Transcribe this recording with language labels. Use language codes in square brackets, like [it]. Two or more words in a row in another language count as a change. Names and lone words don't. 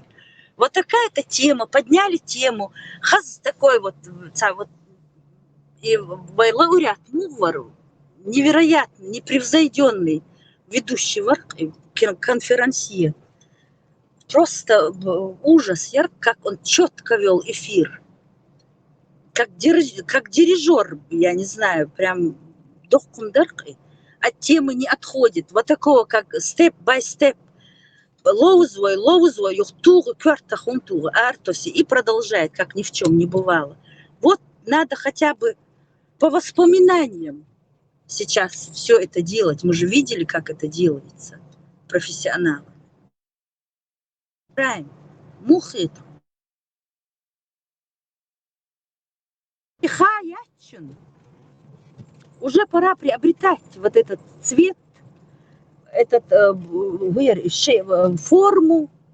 [ru] Вот такая-то тема, подняли тему. Такой вот и лауреат Мувару, невероятно, непревзойденный ведущий конферансье. Просто ужас, как он четко вел эфир. Как дирижер, я не знаю, прям дохкундаркой, от темы не отходит. Вот такого, как [en] step-by-step, [ru] лоузвой, юхтугу, квартахунтугу, артоси, и продолжает, как ни в чем не бывало. Вот надо хотя бы по воспоминаниям сейчас все это делать. Мы же видели, как это делается. Профессионалы. Правильно. Мухит. Уже пора приобретать вот этот цвет, этот форму.